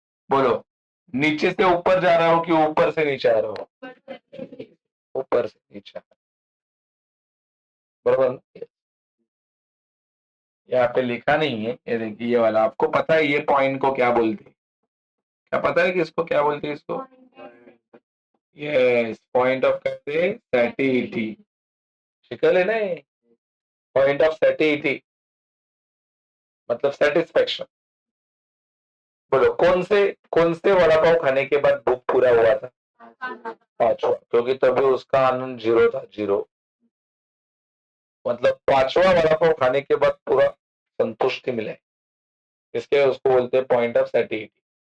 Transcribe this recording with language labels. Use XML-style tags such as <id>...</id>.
<hi>बोलो नीचे से ऊपर जा रहा हो कि ऊपर से नीचे आ रहा हो ऊपर से नीचे बराबर यहाँ पे लिखा नहीं है ये देखिए ये वाला आपको पता है ये पॉइंट को क्या बोलते हैं क्या पता है कि इसको क्या बोलते हैं इसको</hi> <mr>येस, पॉइंट ऑफ काय सॅटिइटी शिकवले नाही.</mr> <hi>पॉइंट ऑफ सैटिइटी मतलब सेटिस्फेक्शन. बोलो कौन से वड़ा पाव खाने के बाद भूख पूरा हुआ था? पांचवा, क्योंकि तभी उसका आनंद जीरो था, जीरो. मतलब पांचवा वड़ा पाव खाने के बाद पूरा संतुष्टि मिले, इसके उसको बोलते हैं पॉइंट ऑफ सैटिइटी.</hi>